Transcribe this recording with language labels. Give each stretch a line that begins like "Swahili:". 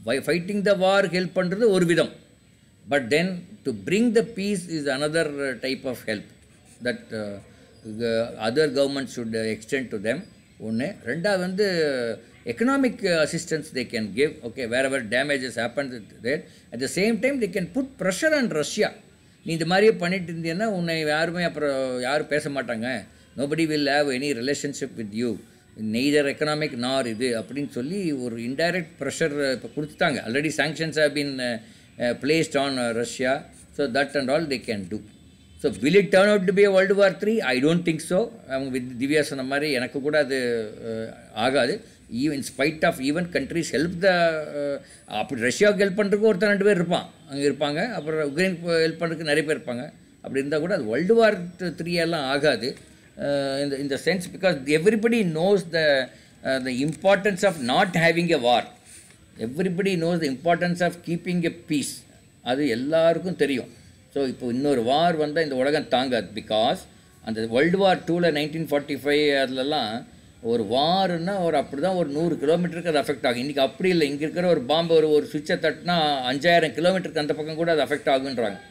English: Fighting the war help
Tamil: பண்றது ஒரு விதம்,
English: but then to bring the peace is another type of help that other governments should extend to them.
Tamil: ஒன்று.
English: ரெண்டாவது economic assistance they can give, okay, wherever damages happened there. At the same time they can put pressure on Russia.
Tamil: நீ இந்த மாதிரியே பண்ணிட்டு இருந்தீங்கன்னா உன்னை யாருமே அப்புறம் யாரும் பேச மாட்டாங்க,
English: nobody will have any relationship with you, neither economic nor
Tamil: இது அப்படின்னு சொல்லி ஒரு indirect pressure இப்போ கொடுத்துட்டாங்க.
English: Already sanctions have been placed on Russia, so that and all they can do. So will it turn out to be a World War III? I don't think so.
Tamil: அவங்க திவ்யா சொன்ன மாதிரி எனக்கு கூட அது ஆகாது.
English: Even in spite of even countries help
Tamil: அப்படி ரஷ்யாவுக்கு help பண்ணுறதுக்கு ஒருத்தர் 2 பேர் அங்கே இருப்பாங்க, அப்புறம் உக்ரைனுக்கு ஹெல்ப் பண்ணுறதுக்கு நிறைய பேர் இருப்பாங்க. அப்படி இருந்தால் கூட அது World War III எல்லாம் ஆகாது.
English: In the sense, because everybody knows the importance of not having a war. Everybody knows the importance of keeping a peace.
Tamil: அது எல்லாருக்கும் தெரியும். ஸோ இப்போ இன்னொரு வார் வந்தால் இந்த உலகம் தாங்காது. பிகாஸ் அந்த World War II 1945 அதுலலாம் ஒரு வார்னா அப்படி தான் ஒரு 100 கிலோமீட்டருக்கு அது அஃபெக்ட் ஆகும். இன்றைக்கி அப்படி இல்லை. இங்கே இருக்கிற ஒரு பாம்பு ஒரு சுவிட்சை தட்டினா 5000 கிலோமீட்டருக்கு அந்த பக்கம் கூட அது அஃபெக்ட் ஆகுன்றாங்க.